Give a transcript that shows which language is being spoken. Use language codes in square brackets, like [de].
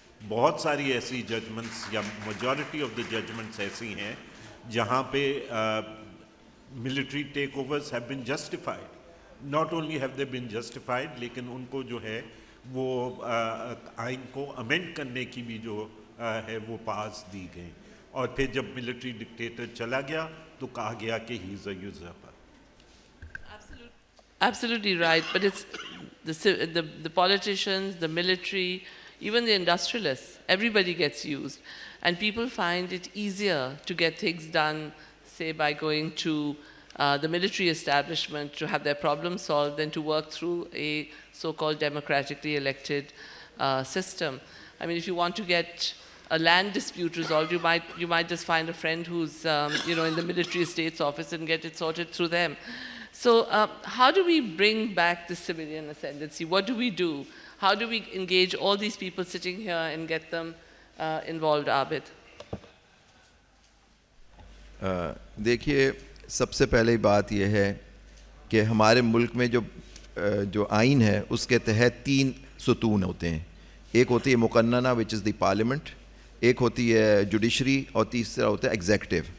[ur] بہت ساری ایسی ججمنٹس یا میجورٹی آف دا ججمنٹس ایسی ہیں جہاں پہ [en] Military takeovers have been justified. Not only have they been justified [ur] لیکن ان کو جو ہے وہ آئین کو امینڈ کرنے کی بھی جو ہے وہ پاس دی گئیں, اور پھر جب ملٹری ڈکٹیٹر چلا گیا تو کہا گیا کہ [en] He is a usurper. Absolutely right, but it's the politicians, the military, even the industrialists, everybody gets used. And people find it easier to get things done, say, by going to the military establishment to have their problems solved than to work through a so-called democratically elected system. I mean, if you want to get a land dispute resolved, you might just find a friend who's in the military estates office and get it sorted through them. So how do we bring back the civilian ascendancy? What do we do? How do we engage all these people sitting here and get them involved, Abid? [ur] دیکھیے, سب سے پہلے بات یہ ہے کہ ہمارے ملک میں جو آئین ہے اس کے تحت 3 ستون ہوتے ہیں. ایک ہوتی ہے مقننہ [en] which is the parliament, [ur] ایک ہوتی ہے جوڈیشری, اور تیسرا ہوتا ہے ایگزیکٹو.